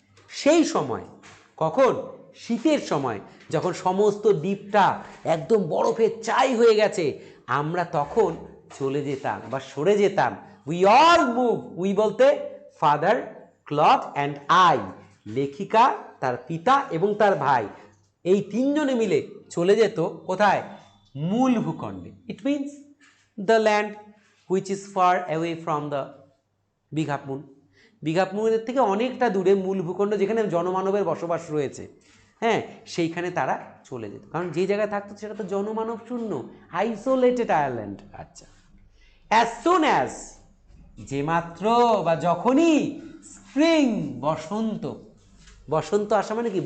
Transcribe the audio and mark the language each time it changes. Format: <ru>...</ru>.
<bn>সেই সময়, কখন? শীতের সময়, যখন সমস্ত দ্বীপটা একদম বরফের চাই হয়ে গেছে, আমরা তখন চলে যেতাম বা সরে যেতাম।</bn> <en>we all move,</en> <bn>উই বলতে</bn> <en>father, Claude and I,</en> <bn>লেখিকা, তার পিতা এবং তার ভাই, এই তিনজনে মিলে চলে যেত কোথায়? মূল ভূখণ্ডে।</bn> <en>It means the land which is far away from the big half moon.</en> <bn>Big half মুনের থেকে অনেকটা দূরে মূল ভূখণ্ড, যেখানে জনমানবের বসবাস রয়েছে, হ্যাঁ, সেইখানে তারা চলে যেত। কারণ যে জায়গায় থাকতো সেটা তো জনমানব শূন্য, আইসোলেটেড আয়ারল্যান্ড। আচ্ছা,</bn> <en>as soon as,</en> <bn>যে মাত্র বা যখনই, স্প্রিং, বসন্ত, বসন্ত আসা মানে কি?</bn>